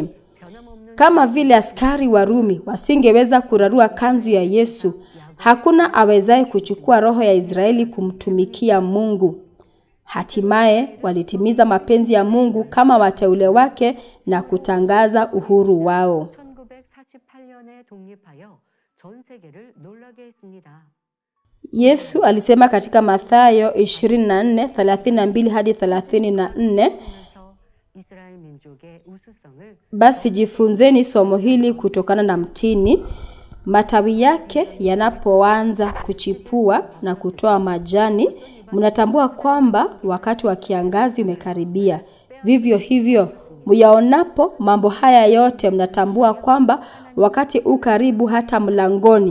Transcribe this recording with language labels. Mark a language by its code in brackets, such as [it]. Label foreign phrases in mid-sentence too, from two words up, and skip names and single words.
[sw] Kama vile askari Warumi wasingeweza kurarua kanzu ya Yesu, hakuna awezaye kuchukua roho ya Israeli kumtumikia Mungu. Hatimaye walitimiza mapenzi ya Mungu kama wateule wake na kutangaza uhuru wao. [ko] 1948년에 독립하여 전 세계를 놀라게 했습니다. [sw] Yesu alisema katika Mathayo 24:32-34, [ko] 이스라엘 민족의 우수성을 [sw] basi jifunzeni somo hili kutokana na mtini. Matawi yake yanapoanza kuchipua na kutoa majani, mnatambua kwamba wakati wa kiangazi umekaribia. Vivyo hivyo, myaonapo mambo haya yote mnatambua kwamba wakati ukaribu hata mlangoni.